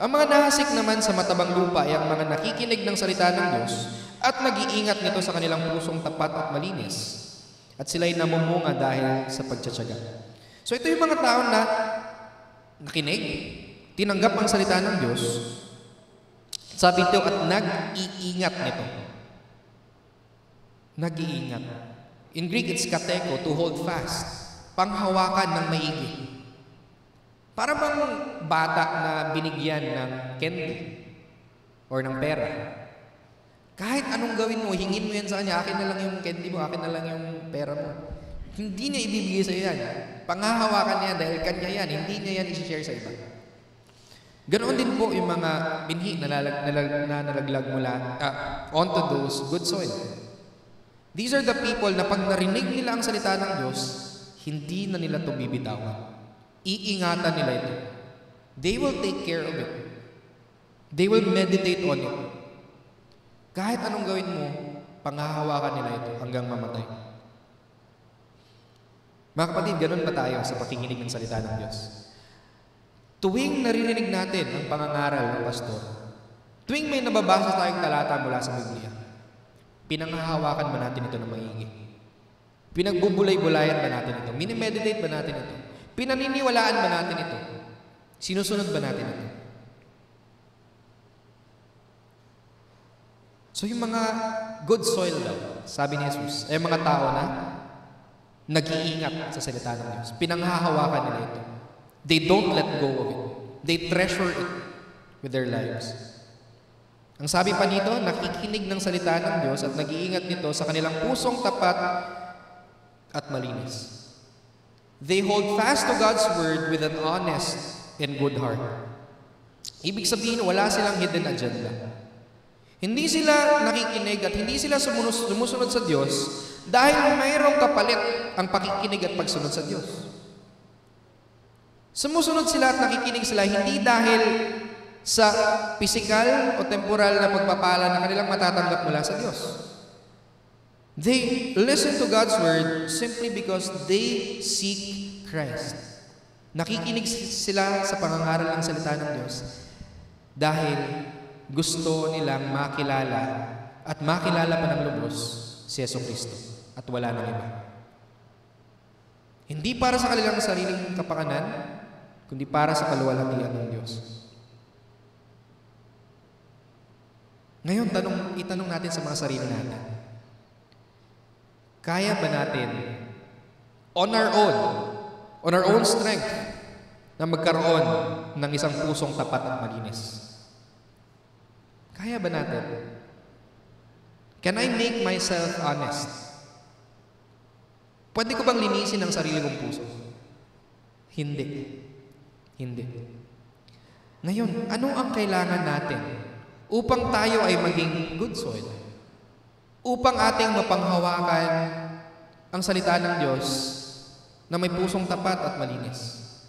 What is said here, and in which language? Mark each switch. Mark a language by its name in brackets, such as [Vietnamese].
[Filipino] Ang mga nahasik naman sa matabang lupa ay ang mga nakikinig ng salita ng Diyos at nag-iingat nito sa kanilang pusong tapat at malinis. At sila'y namumunga dahil sa pagtsatsaga. So ito yung mga tao na nakinig, tinanggap ang salita ng Diyos, sabi ito, at nag-iingat nito. Nag-iingat. [English] In Greek, it's kateko, to hold fast. [Filipino] Panghawakan ng maigi. Para bang bata na binigyan ng candy or ng pera. Kahit anong gawin mo, hingin mo yan sa kanya, akin na lang yung candy mo, akin na lang yung pera mo. Hindi niya ibibigay sa iyo yan. Panghahawakan niya dahil kanya yan, hindi niya yan i-share sa iba. Ganoon din po yung mga binhi na nalaglag mula [English] onto those good soil. These are the people [Filipino] na pag narinig nila ang salita ng Diyos, hindi na nila ito bibitawan. Iingatan nila ito. [English] They will take care of it. They will meditate on it. [Filipino] Kahit anong gawin mo, panghahawakan nila ito hanggang mamatay. Mga kapatid, ganun ba tayo sa pakikinig ng salita ng Diyos? Tuwing naririnig natin ang pangangaral ng pastor, tuwing may nababasa tayong talata mula sa Biblia, pinanghahawakan ba natin ito ng maigi? Pinagbubulay-bulayan ba natin ito? Minimeditate ba natin ito? Pinaniniwalaan ba natin ito? Sinusunod ba natin ito? So yung mga good soil daw, sabi ni Jesus, ay mga tao na nag-iingat sa salita ng Diyos. Pinanghahawakan nila ito. [English] They don't let go of it. They treasure it with their lives. [Filipino] Ang sabi pa dito, nakikinig ng salita ng Diyos at nag-iingat nito sa kanilang pusong tapat at malinis. [English] They hold fast to God's word with an honest and good heart. [Filipino] Ibig sabihin, wala silang hidden agenda. Hindi sila nakikinig at hindi sila sumusunod sa Diyos dahil mayroong kapalit ang pakikinig at pagsunod sa Diyos. Sumusunod sila at nakikinig sila hindi dahil sa pisikal o temporal na pagpapala na kanilang matatanggap mula sa Diyos. [English] They listen to God's word simply because they seek Christ. [Filipino] Nakikinig sila sa pangangaral ng salita ng Diyos dahil gusto nilang makilala at makilala pa ng lubos si Jesucristo at wala nang iba. Hindi para sa kanilang sariling kapakanan, kundi para sa kaluwalhatian ng Diyos. Ngayon, itanong natin sa mga sarili natin. Kaya ba natin, [English] on our own strength, [Filipino] na magkaroon ng isang pusong tapat at malinis? Kaya ba natin? [English] Can I make myself honest? [Filipino] Pwede ko bang linisin ang sarili kong puso? Hindi. Ngayon, ano ang kailangan natin upang tayo ay maging good soil? Upang ating mapanghawakan ang salita ng Diyos na may pusong tapat at malinis.